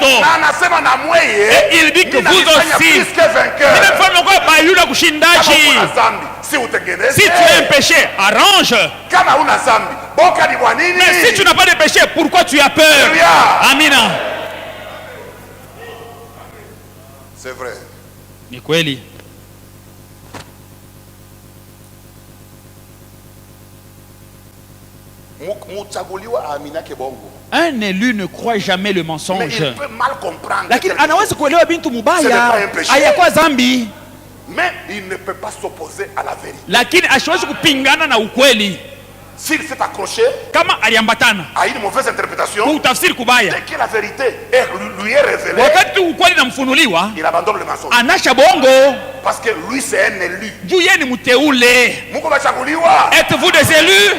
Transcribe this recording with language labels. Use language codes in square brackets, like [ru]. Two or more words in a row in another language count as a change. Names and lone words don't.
[fr] Et il dit que vous aussi. Si tu as un péché, arrange. Mais si tu n'as pas de péché, pourquoi tu as peur? [sw] Amina. [fr] C'est vrai. [sw] Ni kweli. [fr] Un élu ne croit jamais le mensonge. [sw] Lakini anaweza kuelewa bintu mubaya, hayakuwa zambi. [fr] Mais il ne peut pas s'opposer à la vérité. [sw] Lakini asiwezi kupingana na ukweli. [fr] S'il s'est accroché à une mauvaise interprétation, dès que la vérité lui est révélée, il abandonne le mensonge. Parce que lui c'est un élu. Êtes-vous des élus?